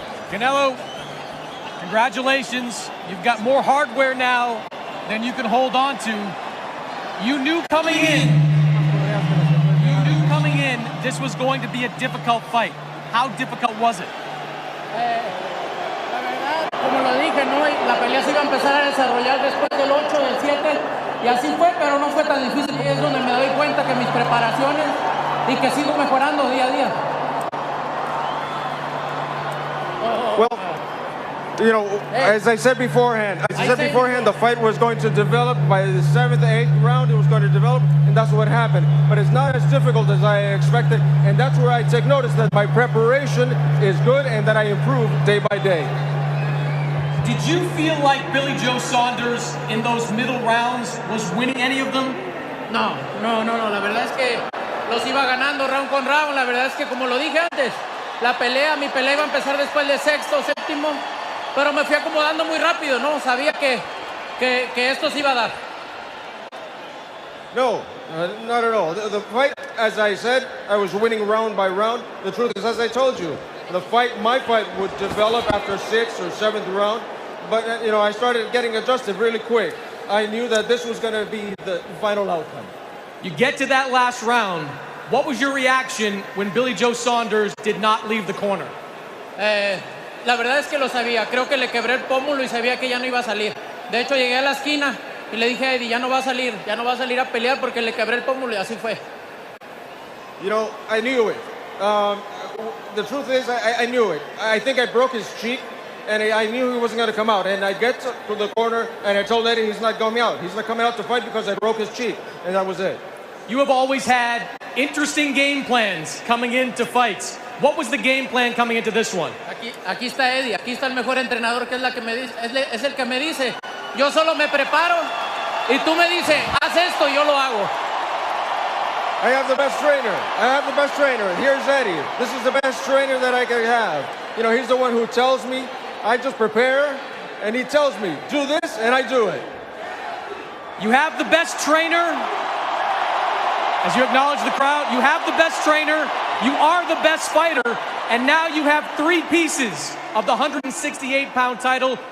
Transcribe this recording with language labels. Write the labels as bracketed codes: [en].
[en] Canelo, congratulations. You've got more hardware now than you can hold on to. You knew coming in this was going to be a difficult fight. How difficult was it? [es] La verdad, como lo dije, ¿no? La pelea se iba a empezar a desarrollar después del 8, del 7, y así fue, pero no fue tan difícil. Y es donde me doy cuenta que mis preparaciones y que sigo mejorando día a día. [en] Well, as I said beforehand, the fight was going to develop. By the 7th, 8th round, it was going to develop, and that's what happened. But it's not as difficult as I expected, and that's where I take notice that my preparation is good and that I improve day by day. Did you feel like Billy Joe Saunders in those middle rounds was winning any of them? [es] No. La verdad es que los iba ganando round con round. La verdad es que, como lo dije antes, mi pelea iba a empezar después de sexto, séptimo, pero me fui acomodando muy rápido, ¿no? Sabía que esto se iba a dar. [en] No, not at all. The fight, as I said, I was winning round by round. The truth is, as I told you, my fight would develop after 6th or 7th round. But, I started getting adjusted really quick. I knew that this was going to be the final outcome. You get to that last round. What was your reaction when Billy Joe Saunders did not leave the corner? [es] La verdad es que lo sabía. Creo que le quebré el pómulo y sabía que ya no iba a salir. De hecho, llegué a la esquina y le dije a Eddie, ya no va a salir a pelear porque le quebré el pómulo, y así fue. [en] I knew it. The truth is, I knew it. I think I broke his cheek, and I knew he wasn't going to come out. And I get to the corner, and I told Eddie he's not coming out. He's not coming out to fight because I broke his cheek, and that was it. You have always had interesting game plans coming into fights. What was the game plan coming into this one? [es] Aquí está Eddie, aquí está el mejor entrenador, que es el que me dice, yo solo me preparo y tú me dices, haz esto y yo lo hago. [en] I have the best trainer. Here's Eddie. This is the best trainer that I can have. He's the one who tells me. I just prepare, and he tells me, do this, and I do it. You have the best trainer. As you acknowledge the crowd, you have the best trainer, you are the best fighter, and now you have 3 pieces of the 168-pound title.